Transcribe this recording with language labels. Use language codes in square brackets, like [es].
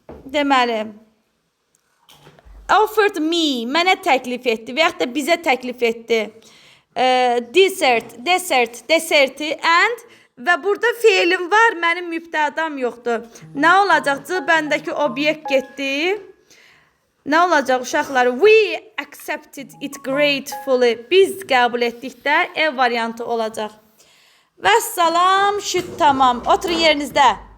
[az] Deməli, [en] offered me, [az] mənə təklif etdi və yaxud da bizə təklif etdi. Deserti and və burada feilim var, mənim mübtədam yoxdur. Nə olacaq? C bəndəki obyekt getdi. Nə olacaq uşaqlar? [en] We accepted it gratefully. [az] Biz qəbul etdikdə E variantı olacaq. Vəssalam, şüd tamam. Oturun yerinizdə.